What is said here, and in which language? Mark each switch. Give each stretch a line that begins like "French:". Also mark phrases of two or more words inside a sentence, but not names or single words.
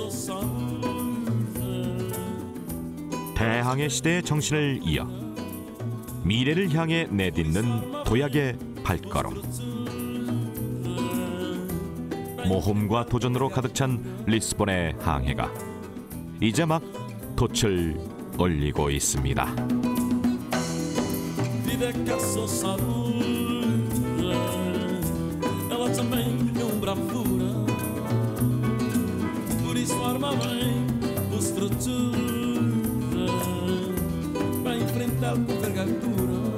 Korean: 대항해 시대의 정신을 이어 미래를 향해 내딛는 도약의 발걸음. 모험과 도전으로 가득 찬 리스본의 항해가 이제 막 돛을 올리고 있습니다.
Portuguese: Ela também tem bravura, por isso arma bem a estrutura, vai enfrentar com envergadura.